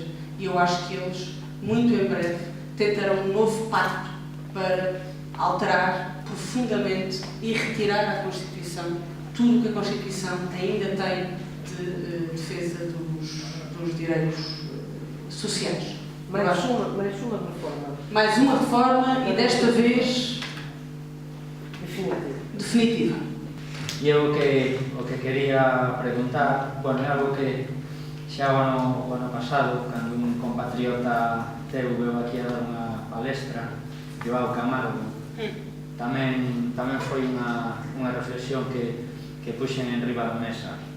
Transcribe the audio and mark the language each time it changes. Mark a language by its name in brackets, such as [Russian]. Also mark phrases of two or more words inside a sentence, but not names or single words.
[Portuguese] E eu acho que eles, muito em breve, tentarão um novo pacto para alterar profundamente e retirar da Constituição tudo o que a Constituição ainda tem de defesa dos direitos sociais. Mais uma reforma. Mais uma reforma e desta vez definitiva. [Galician] E eu o que quería preguntar, bueno, é algo que xa o ano pasado, cando un compatriota teu veu aquí a dar unha palestra, Joao Camargo, tamén foi unha reflexión que puxen en riba da mesa.